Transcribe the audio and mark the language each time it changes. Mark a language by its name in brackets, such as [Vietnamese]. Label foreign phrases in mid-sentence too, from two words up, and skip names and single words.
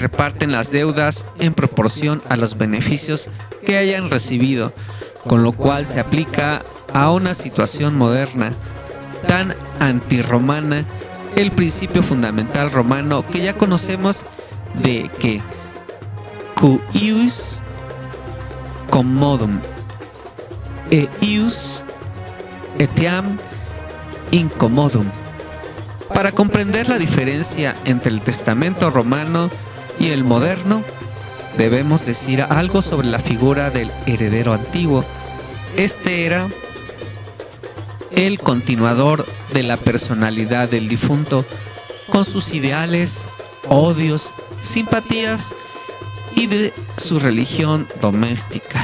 [Spanish] reparten las deudas en proporción a los beneficios que hayan recibido, con lo cual se aplica a una situación moderna tan antirromana el principio fundamental romano que ya conocemos de que [Latin] cuius commodum eius etiam incommodum. [Spanish] Para comprender la diferencia entre el testamento romano y el moderno, debemos decir algo sobre la figura del heredero antiguo. Este era el continuador de la personalidad del difunto, con sus ideales, odios, simpatías y de su religión doméstica.